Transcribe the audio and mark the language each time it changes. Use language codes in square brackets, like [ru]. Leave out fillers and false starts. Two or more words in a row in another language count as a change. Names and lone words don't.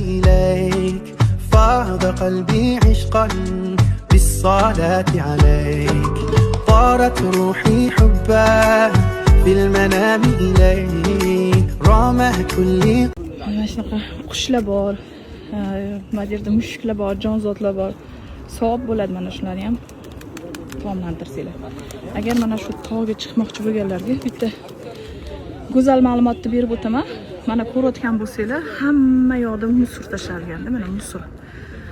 [ar] إليك فاض قلبي عشقا بالصلاة عليك طارت روحي حبا في المنام إليك رامه كل [uz] shunaqa qushlar bor, mana bu yerda mushuklar bor, jonzotlar bor. Savob bo'ladi mana shularni ham taomlantirsanglar. Agar mana shu tog'ga chiqmoqchi bo'lganlarga bitta go'zal ma'lumotni berib o'taman. Mana ko'rayotgan bo'lsanglar, hamma yoqda musor tashlangan, mana musor.